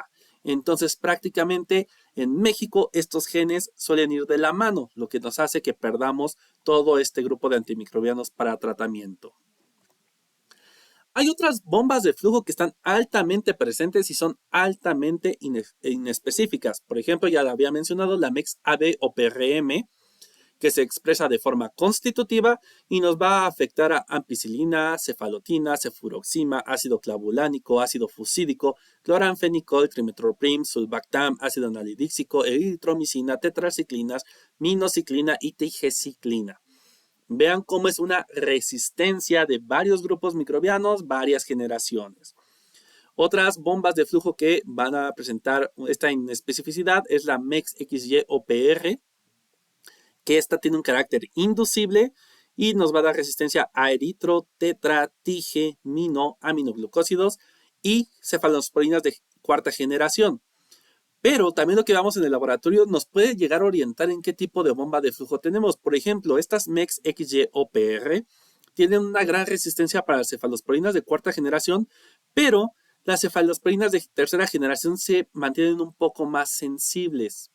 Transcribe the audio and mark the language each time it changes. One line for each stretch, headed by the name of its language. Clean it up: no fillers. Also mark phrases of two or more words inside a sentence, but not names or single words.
Spanish: Entonces, prácticamente en México estos genes suelen ir de la mano, lo que nos hace que perdamos todo este grupo de antimicrobianos para tratamiento. Hay otras bombas de flujo que están altamente presentes y son altamente inespecíficas. Por ejemplo, ya la había mencionado, la MEX-AB o PRM, que se expresa de forma constitutiva y nos va a afectar a ampicilina, cefalotina, cefuroxima, ácido clavulánico, ácido fusídico, cloranfenicol, trimetoprim, sulbactam, ácido nalidíxico, eritromicina, tetraciclinas, minociclina y tigeciclina. Vean cómo es una resistencia de varios grupos microbianos, varias generaciones. Otras bombas de flujo que van a presentar esta inespecificidad es la MEX-XY o PR, que esta tiene un carácter inducible y nos va a dar resistencia a eritro, tetra, tige, mino, aminoglucósidos y cefalosporinas de cuarta generación. Pero también lo que vamos en el laboratorio nos puede llegar a orientar en qué tipo de bomba de flujo tenemos. Por ejemplo, estas MEX XY o PR tienen una gran resistencia para las cefalosporinas de cuarta generación, pero las cefalosporinas de tercera generación se mantienen un poco más sensibles.